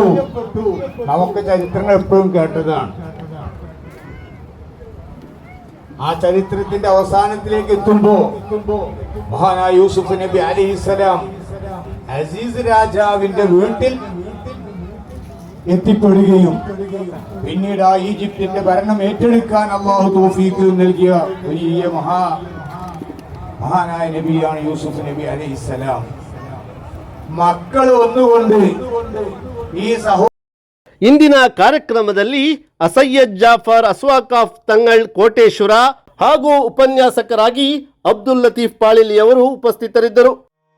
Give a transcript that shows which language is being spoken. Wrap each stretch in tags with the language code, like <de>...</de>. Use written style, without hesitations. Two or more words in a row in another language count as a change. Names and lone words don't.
<ml>നമുക്ക് ചരിത്രങ്ങൾ എപ്പോഴും കേട്ടതാണ്. ആ ചരിത്രത്തിന്റെ അവസാനത്തിലേക്ക് എത്തുമ്പോ മഹാനായ യൂസുഫ് നബി അലൈഹിസ്സലാം അസീസ് രാജാവിന്റെ വീട്ടിൽ എത്തിപ്പെടുകയും പിന്നീട് ആ ഈജിപ്തിന്റെ ഭരണം ഏറ്റെടുക്കാൻ അള്ളാഹു തൗഫീഖ് നൽകിയ വലിയ മഹാനായ നബിയാണ് യൂസുഫ് നബി അലൈഹിസ്സലാം. മക്കൾ ഒന്നുകൊണ്ട് ഈ</ml> <kn>ಇಂದಿನ ಕಾರ್ಯಕ್ರಮದಲ್ಲಿ ಅಸಯ್ಯದ್ ಜಾಫರ್ ಅಸ್ವಾಕಾಫ್ ತಂಗಳ್ ಕೋಟೇಶ್ವರ ಹಾಗೂ ಉಪನ್ಯಾಸಕರಾಗಿ ಅಬ್ದುಲ್ ಲತೀಫ್ ಪಾಳಿಲಿಯವರು ಉಪಸ್ಥಿತರಿದ್ದರು.</kn>